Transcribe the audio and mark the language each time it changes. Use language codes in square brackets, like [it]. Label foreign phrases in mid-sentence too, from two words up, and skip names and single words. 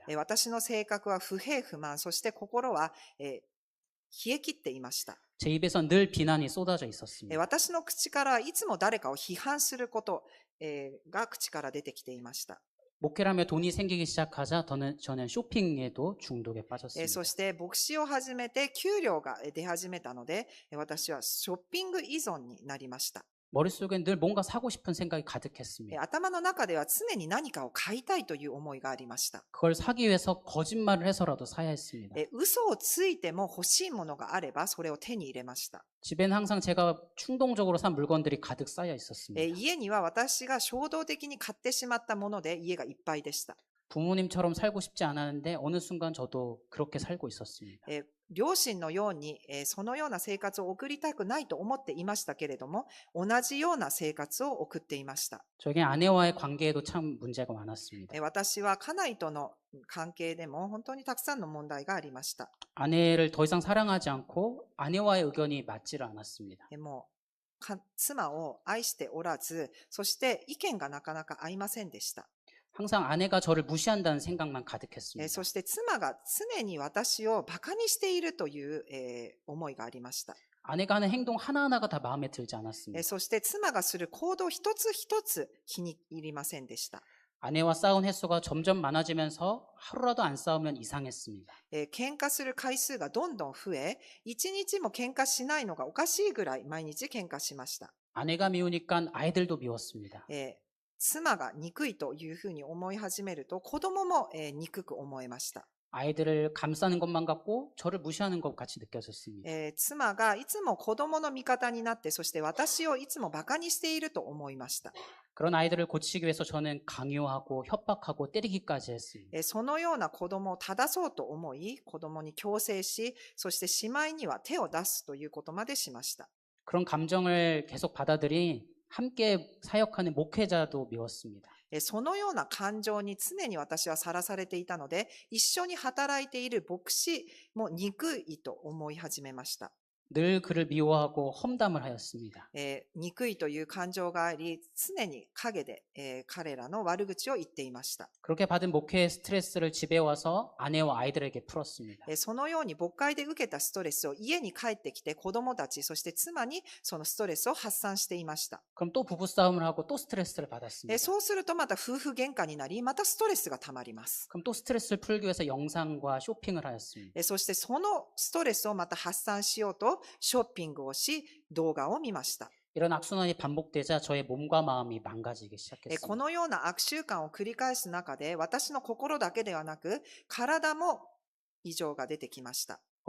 [ja] 私の性格は不平不満、そして心は冷え切っていました。 [ko] 제 입에선 늘 비난이 쏟아져 있었습니다. [ja] 私の口からいつも誰かを批判することが口から出てきていました。 [ko] 목회라며 돈이 생기기 시작하자 저는 쇼핑에도 중독에 빠졌습니다. [ja] そして牧師を始めて給料が出始めたので、私はショッピング依存になりました。 [ko] 머릿속엔 늘 뭔가 사고 싶은 생각이 가득했습니다. [ja] 頭の中では常に何かを買いたいという思いがありました。 [ko] 그걸 사기 위해서 거짓말을 해서라도 사야 했습니다. [ja] 嘘をついても欲しいものがあればそれを手に入れました。 [ko] 집에는 항상 제가 충동적으로 산 물건들이 가득 쌓여 있었습니다. [ja] 家には私が衝動的に買ってしまったもので家がいっぱいでした。 [ko] 부모님처럼 살고 싶지 않았는데 어느 순간 저도 그렇게 살고 있었습니다. [ja] 両親のように、そのような生活を送りたくないと思っていましたけれども、同じような生活を送っていました。 [ko] 저에게 아내와의 관계에도 참 문제가 많았습니다. [ja] 私は家内との関係でも本当にたくさんの問題がありました。 [ko] 아내를 더 이상 사랑하지 않고 아내와의 의견이 맞지를 않았습니다. [ja] もう妻を愛しておらず、そして意見がなかなか合いませんでした。 [ko] 항상 아내가 저를 무시한다는 생각만 가득했습니다. [ja] そして妻が常に私をバカにしているという、思いがありました。 [ko] 아내가 하는 행동 하나하나가 다 마음에 들지 않았습니다. [ja] そして妻がする行動一つ一つ気に入りませんでした。 [ko] 아내와 싸운 횟수가 점점 많아지면서 하루라도 안 싸우면 이상했습니다. [ja] 喧嘩する回数がどんどん増え、一日も喧嘩しないのがおかしいぐらい毎日喧嘩しました。 [ko] 아내가 미우니까 아이들도 미웠습니다. [ja] 妻が憎いというふうに思い始めると子供も憎く思えました。 [ko] 아이들을 감싸는 것만 같고 저를 무시하는 것 같이 느껴졌습니다. [ja] 妻がいつも子供の味方になって、そして私をいつもバカにしていると思いました。 [ko] 그런 아이들을 고치기 위해서 저는 강요하고 협박하고 때리기까지 했습니다. [ja] そのような子供を正そうと思い、子供に強制し、そしてしまいには手を出すということまでしました。 [ko] 그런 감정을 계속 받아들이 함께 사역하는 목회자도 미웠습니다. [ja] そのような感情に常に私はさらされていたので、一緒に働いている牧師も憎いと思い始めました。 [ko] 늘 그를 미워하고 험담을 하였습니다. [ja] 憎いという感情があり、常に陰で、彼らの悪口を言っていました。 [ko] 그렇게 받은 목회의 스트레스를 집에 와서 아내와 아이들에게 풀었습니다. [ja] そのように牧会で受けたストレスを家に帰ってきて子供たち、そして妻にそのストレスを発散していました。 [ko] 그럼 또 부부싸움을 하고 또 스트레스를 받았습니다. [ja] そうするとまた夫婦喧嘩になり、またストレスがたまります。 [ko] 그럼 또 스트레스를 풀기 위해서 영상과 쇼핑을 하였습니다. [ja] そしてそのストレスをまた発散しようとショッピングをし、動画を見ました。 [ko] 이런 악순환이 반복되자 저의 몸과 마음이 망가지기 [ja] こ [ko] 시작했습니다. [ja] のような悪習慣を繰り返す中で、私の心だけではなく、体も異常が出てきました。